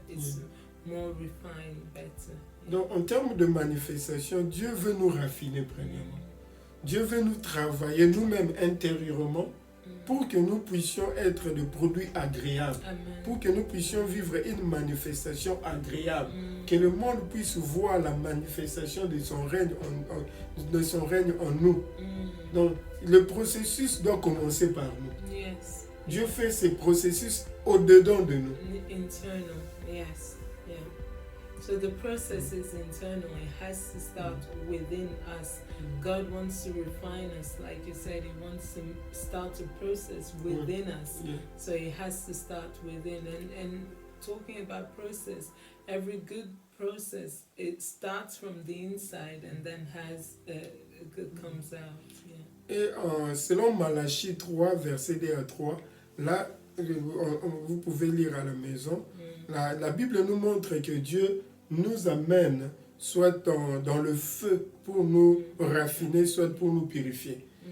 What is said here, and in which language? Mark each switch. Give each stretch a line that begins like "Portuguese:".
English: It's more refined, better.
French: Donc en termes de manifestation, Dieu veut nous raffiner premièrement. Dieu veut nous travailler nous-mêmes intérieurement pour que nous puissions être des produits agréables, pour que nous puissions vivre une manifestation agréable, que le monde puisse voir la manifestation de son règne en nous. Donc le processus doit commencer par nous.
English: Yes.
French: Dieu fait ce processus au-dedans de nous.
English: Internal, yes. Yeah. So the process is internal. It has to start within us. God wants to refine us, like you said. He wants to start a process within us. Yeah. So it has to start within. And talking about process, every good process, it starts from the inside and then comes out. Yeah.
French: Et selon Malachie 3, verset 2 à 3, là, vous pouvez lire à la maison, la Bible nous montre que Dieu nous amène soit dans le feu pour nous raffiner, soit pour nous purifier.